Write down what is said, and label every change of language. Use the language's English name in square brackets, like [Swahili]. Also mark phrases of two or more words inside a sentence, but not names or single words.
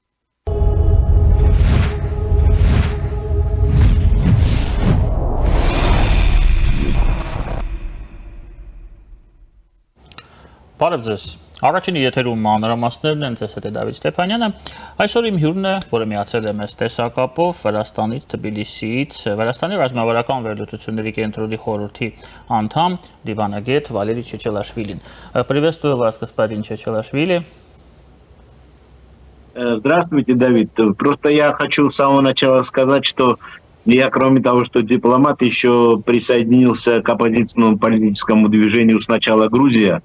[Armenian] Բարև ձեզ։ Առաջինի եթերում մանրամասներն են, ձեզ հետ է Դավիթ Ստեփանյանը։ Այսօր իմ հյուրն է, որը միացել է մեզ տեսակապով Վրաստանից, Թբիլիսիից, Վրաստանի ռազմավարական վերլուծությունների կենտրոնի խորհրդի անդամ, դիվանագետ Վալերի Չեչելաշվիլին։ [Russian] Приветствую вас, господин Чечелашвили. Здравствуйте, Давид. Просто я хочу с самого начала сказать, что я, кроме того, что дипломат, еще присоединился к оппозиционному политическому движению «Сначала Грузия».